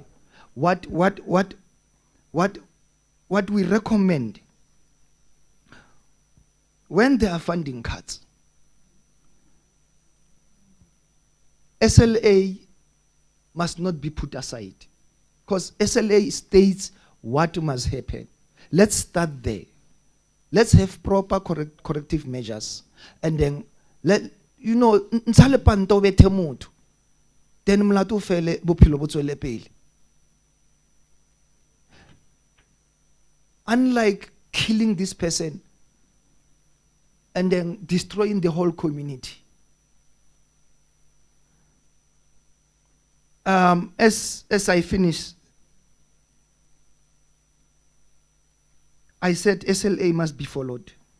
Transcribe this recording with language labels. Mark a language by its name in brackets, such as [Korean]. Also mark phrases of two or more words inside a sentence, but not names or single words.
[English] What we recommend when there are funding cuts, SLA must not be put aside. Because SLA states what must happen. Let's start there. Let's have proper corrective measures. And then, then [Southern Sotho] mlato fele bophelo bo tswele pele. [English] Unlike killing this person and then destroying the whole community. As I finish, I said SLA must be followed.